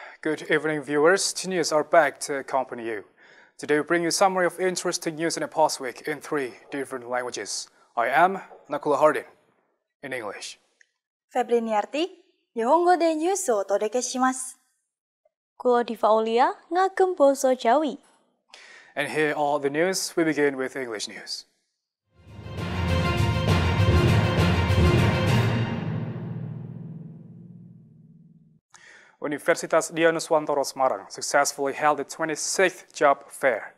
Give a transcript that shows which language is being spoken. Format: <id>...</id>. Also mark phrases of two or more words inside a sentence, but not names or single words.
<en>Good evening, viewers. The news are back to accompany you. Today we bring you a summary of interesting news in the past week in 3 different languages. I am Nakula Hardin in English.</en> <ja>Febri Niarti, 日本語でニュースをお届けします.</ja> <jv>Kulo Diva Aulia, ngagem boso Jawi.</jv> <en>And here are the news. We begin with English news. Universitas Dianuswantoro Semarang successfully held the 26th job fair.</en>